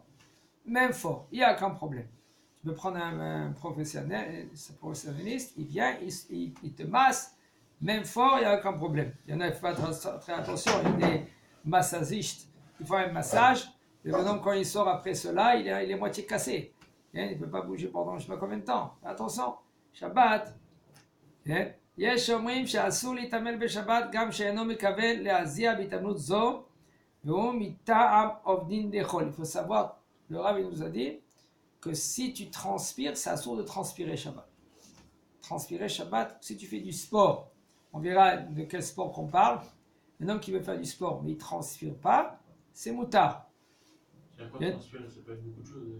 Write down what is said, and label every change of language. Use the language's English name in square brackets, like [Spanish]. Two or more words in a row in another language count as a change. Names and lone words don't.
[French] Même fort, il n'y a aucun problème. Tu peux prendre un professionnaliste, il vient, il te masse, même fort, il n'y a aucun problème. Il y en a qui font très attention, il y a des massagistes qui font un massage, le bonhomme quand il sort après cela, il est moitié cassé. Il ne peut pas bouger pendant je ne sais pas combien de temps. Attention, Shabbat. [Hebrew] יש אומרים שאסור להתעמל בשבת גם שאינו מכוון להזיע בהתעמלות זו והוא מטעם עובדין דחול. [French] Il faut savoir, le Rav nous a dit que si tu transpires, c'est assourd de transpirer Shabbat. Transpirer Shabbat, si tu fais du sport, on verra de quel sport qu'on parle. Un homme qui veut faire du sport mais il ne transpire pas, c'est moutard. Transpirer, ça peut être beaucoup de choses.